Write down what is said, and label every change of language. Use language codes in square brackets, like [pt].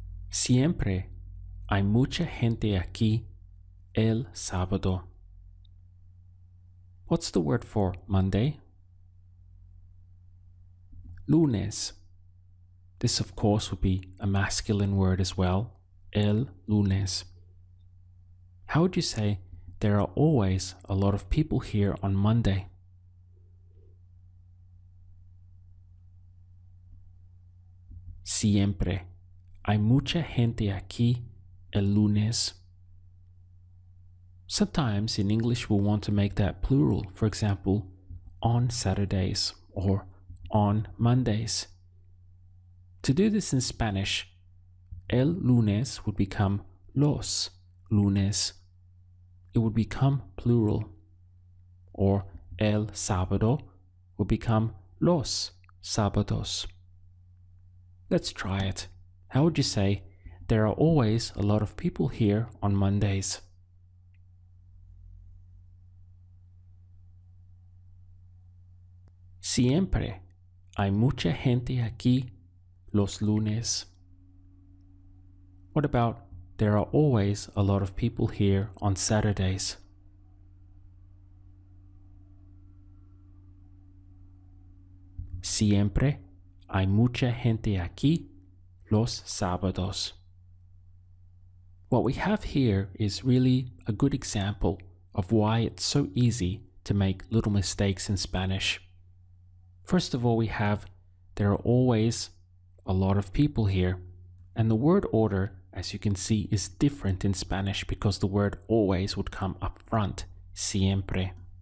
[es] Siempre hay mucha gente aquí el sábado. [en] What's the word for Monday? Lunes. This, of course, would be a masculine word as well. [es] El lunes. [en] How would you say there are always a lot of people here on Monday? [es] Siempre hay mucha gente aquí el lunes. [en] Sometimes in English we'll want to make that plural. For example, on Saturdays or on Mondays. To do this in Spanish, el lunes would become los lunes. It would become plural. Or el sábado would become los sábados. Let's try it. How would you say, there are always a lot of people here on Mondays? [es] Siempre hay mucha gente aquí los lunes. [en] What about, there are always a lot of people here on Saturdays? [es] Siempre hay mucha gente aquí los sábados. [en] What we have here is really a good example of why it's so easy to make little mistakes in Spanish. First of all, we have there are always a lot of people here, and the word order, as you can see, is different in Spanish because the word always would come up front, siempre.